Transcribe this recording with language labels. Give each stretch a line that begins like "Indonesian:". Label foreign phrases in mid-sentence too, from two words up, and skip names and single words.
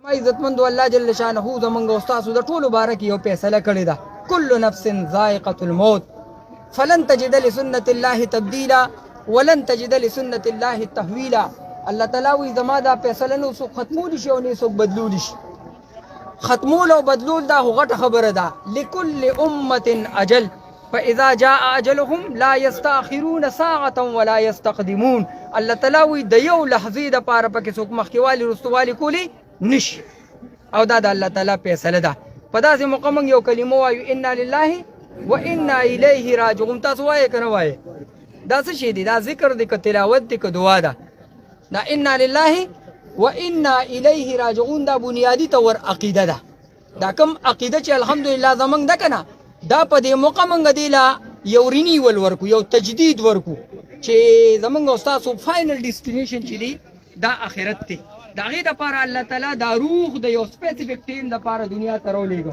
Pashto: عزتمند الله جل شانه زمونږ او ستاسو د ټولو باره کې یو فیصله کړې ده،
Arabic: کل نفس ذائقة الموت فلن تجد لسنة الله تبدیلا ولن تجد لسنة الله تحویلا.
Pashto: الله تعالی وایي زما دا فیصله نه څوک ختمولی شي او نه څوک بدلولی شي. ختمول او بدلول دا خو غټه خبره ده.
Arabic: لكل امة اجل فاذا جاء اجلهم لا يستاخرون ساعة ولا يستقدمون.
Pashto: الله تعالی وایي د یو لحظې دپاره پکې څوک مخکېوالي رستوالي کولی نشي، او دا د الله تعالی فیصله ده. په داسې موقع موږ یو کلمه وایو
Arabic: انا لله و انا الیه راجعون.
Pashto: تاسو وایې که نه وایې؟ دا څه شی دی؟ دا ذکر دی که تلاوت دی که دعا ده؟ دا
Arabic: انا لله و انا الیه راجعون
Pashto: دا بنیادی طور عقیده ده. دا کم عقیده چې الحمدلله زمونږ ده که نه، دا په دې موقع موږ دې له یو رینیول ورکو، یو تجدید ورکو چې زمونږ او ستاسو
English: final destination
Pashto: چې دی دا آخرت دی. د هغې دپاره الله تعالی دا روح د یو
English: specific team
Pashto: دپاره دنیا ته راولېږه.